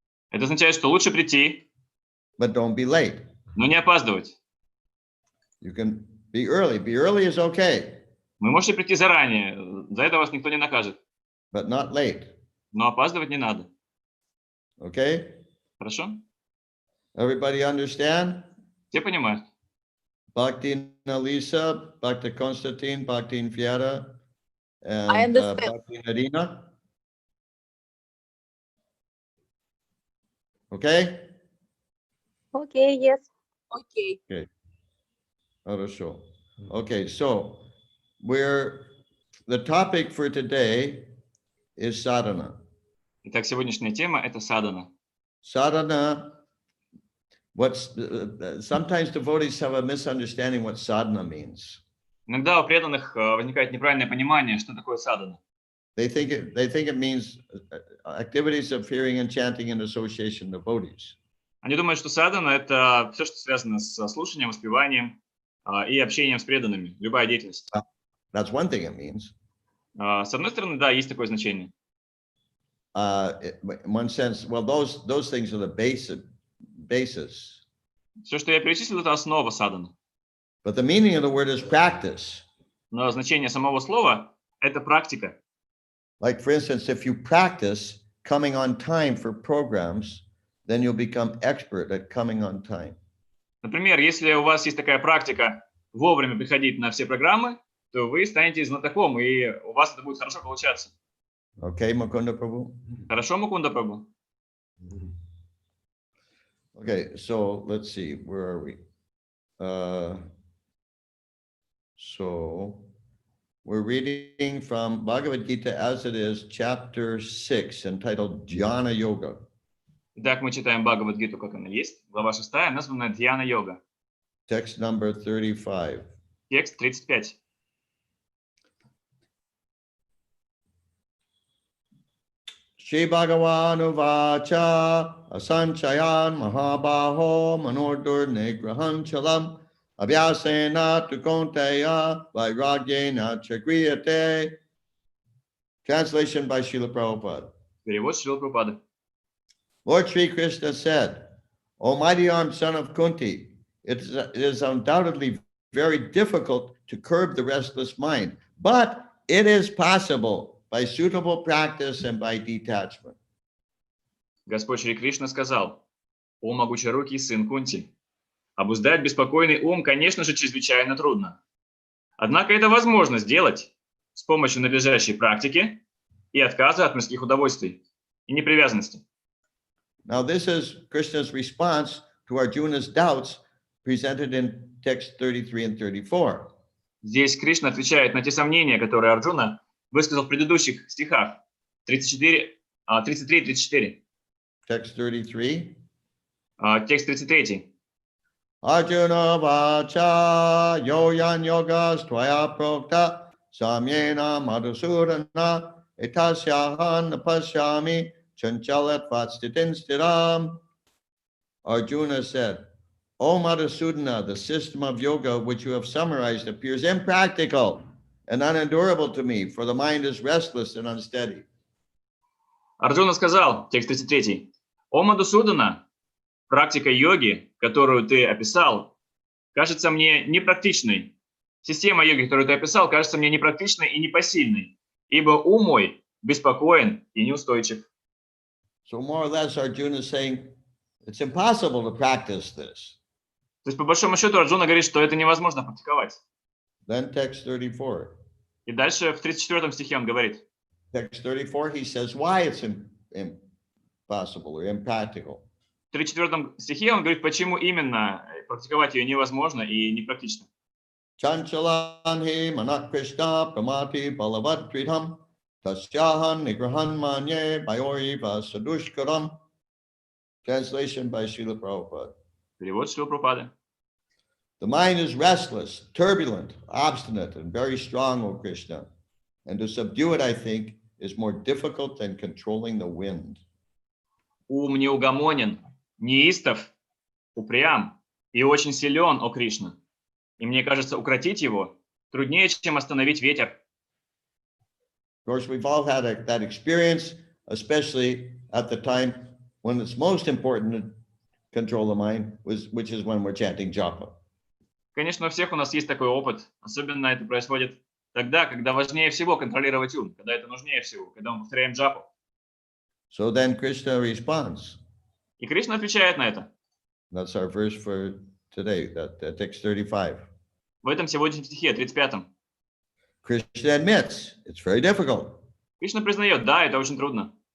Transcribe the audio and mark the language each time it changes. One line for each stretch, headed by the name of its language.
Russian: Это означает, что лучше прийти,
English: but don't be late.
Russian: но не опаздывать.
English: You can be early. Be early is okay,
Russian: Вы можете прийти заранее, за это вас никто не накажет.
English: but not late.
Russian: Но опаздывать не надо.
English: Okay?
Russian: Хорошо?
English: Everybody understand?
Russian: Все понимают?
English: Bhakti Lisa, Bhakti Konstantin, Bhakti Fiera, and I understand. Bhakti Nadina. Okay? Okay, yes. Okay.
Russian: Хорошо.
English: Okay, so the topic for today is sadhana.
Russian: Итак, сегодняшняя тема – это садхана.
English: Sadhana, sometimes devotees have a misunderstanding what sadhana means.
Russian: Иногда у преданных возникает неправильное понимание, что такое садхана.
English: They think it means activities of hearing and chanting in association with devotees.
Russian: Они думают, что садхана – это все, что связано с слушанием, воспеванием и общением с преданными, любая деятельность.
English: That's one thing it means.
Russian: С одной стороны, да, есть такое значение.
English: In one sense, well, those things are the basis.
Russian: Все, что я перечислил, это основа садханы.
English: But the meaning of the word is practice.
Russian: Но значение самого слова – это практика.
English: Like, for instance, if you practice coming on time for programs, then you'll become expert at coming on time.
Russian: Например, если у вас есть такая практика вовремя приходить на все программы, то вы станете знатоком, и у вас это будет хорошо получаться.
English: Okay, Mukunda Prabhu?
Russian: Хорошо, Мукунда Прабху?
English: Okay, so let's see, where are we? So we're reading from Bhagavad Gita as it is, chapter 6, entitled Jnana Yoga.
Russian: Итак, мы читаем Бхагавад-гиту, как она есть. Глава 6, названная Дьяна-йога.
English: Text number 35.
Russian: Текст 35.
Sanskrit: Shri Bhagavan Uvacha Asanchayan Mahabaho Manodur Nigrahan Chalam Abhyasena Tukonteya Vairagyena Chagriyate.
English: Translation by Srila Prabhupada.
Russian: Перевод Шрила Прабхупады.
English: Lord Sri Krishna said, O mighty armed son of Kunti, it is undoubtedly very difficult to curb the restless mind, but it is possible by suitable practice and by detachment.
Russian: Господь Шри Кришна сказал: «О могучерукий сын Кунти, обуздать беспокойный ум, конечно же, чрезвычайно трудно. Однако это возможно сделать с помощью надлежащей практики и отказа от мирских удовольствий и непривязанности».
English: Now, this is Krishna's response to Arjuna's doubts presented in text 33 and 34.
Russian: Здесь Кришна отвечает на те сомнения, которые Арджуна высказал в предыдущих стихах 33 и 34.
English: Text 33.
Russian: Текст 33.
Sanskrit: Arjuna vacha yoyan yogas tvaya prokta samyena madhusudana etasyahan napasyami chanchalat vatstitin stidam.
English: Arjuna said, O Madhusudana, the system of yoga which you have summarized appears impractical and unendurable to me, for the mind is restless and unsteady.
Russian: Арджуна сказал, текст 33. «О Мадхусудана, практика йоги, которую ты описал, кажется мне непрактичной. Система йоги, которую ты описал, кажется мне непрактичной и непосильной, ибо ум мой беспокоен и неустойчив».
English: So more or less, Arjuna is saying, it's impossible to practice this.
Russian: То есть, по большому счету, Арджуна говорит, что это невозможно практиковать.
English: Then text 34.
Russian: И дальше в 34 стихе он говорит.
English: Text 34, he says why it's impossible or impractical.
Russian: В 34 стихе он говорит, почему именно практиковать ее невозможно и непрактично.
Sanskrit: Chanchalan he manak Krishna pramati balavat tritam tasyahan nigrahan manye bayori vasadushkaram.
English: Translation by Srila Prabhupada.
Russian: Перевод Шрила Прабхупады.
English: The mind is restless, turbulent, obstinate, and very strong, O Krishna. And to subdue it, I think, is more difficult than controlling the wind.
Russian: Ум неугомонен, неистов, упрям и очень силен, о Кришна. И мне кажется, укротить его труднее, чем остановить ветер.
English: Of course, we've all had that experience, especially at the time when it's most important to control the mind, which is when we're chanting japa.
Russian: Конечно, у всех у нас есть такой опыт. Особенно это происходит тогда, когда важнее всего контролировать ум, когда это нужнее всего, когда мы повторяем джапу.
English: So then Krishna responds.
Russian: И Кришна отвечает на это.
English: That's our verse for today, that text 35.
Russian: В этом сегодняшнем стихе, 35.
English: Krishna admits it's very difficult.
Russian: Кришна признает, да, это очень трудно.